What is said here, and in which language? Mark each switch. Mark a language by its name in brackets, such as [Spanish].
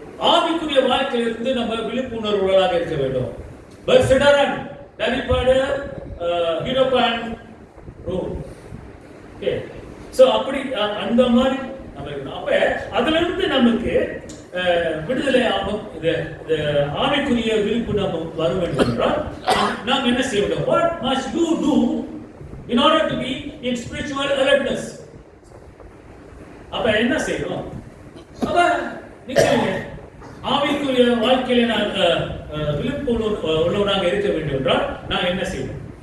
[Tamil] ஆவிக்குரிய வாழ்க்கையிலிருந்து நம்ம விழிப்புணர்வுகளாக இருக்க வேண்டும். [Malay] பர்சிடரன் daripada hidupan roh. [Tamil] Okay, so அப்படி அந்த மாதிரி நம்ம இருக்கணும். அப்ப அதுல இருந்து நமக்கு விடுதலை ஆகும். இது ஆவிக்குரிய விழிப்பு நம்ம வர வேண்டும் என்றால் நாம் என்ன செய்ய வேண்டும்? [English] What must you do in order to be in spiritual alertness? [Tamil] அப்ப என்ன செய்யணும்? அப்ப நிச்சயமா ஆவிக்குரிய வாழ்க்கையில நான் விழிப்பு உள்ளவனாக இருக்க வேண்டும் என்றால் நான் என்ன செய்யணும்?